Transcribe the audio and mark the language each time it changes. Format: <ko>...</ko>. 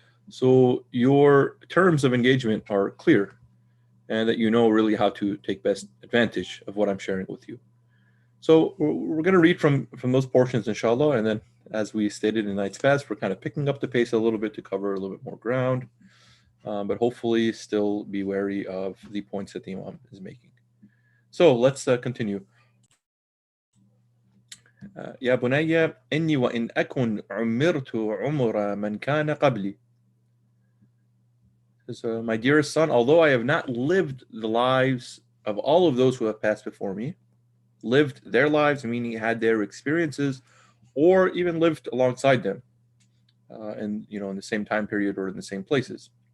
<en>So your terms of engagement are clear, and that you know really how to take best advantage of what I'm sharing with you. So we're going to read from those portions, inshallah, and then as we stated in nights past, we're kind of picking up the pace a little bit to cover a little bit more ground, but hopefully still be wary of the points that the Imam is making. So let's continue.</en> <ar>يا بني إني وإن أكن عمرت عمر من كان قبلي.</ar> <en>So, my dearest son, although I have not lived the lives of all of those who have passed before me, lived their lives, meaning had their experiences, or even lived alongside them, in the same time period or in the same places.</en>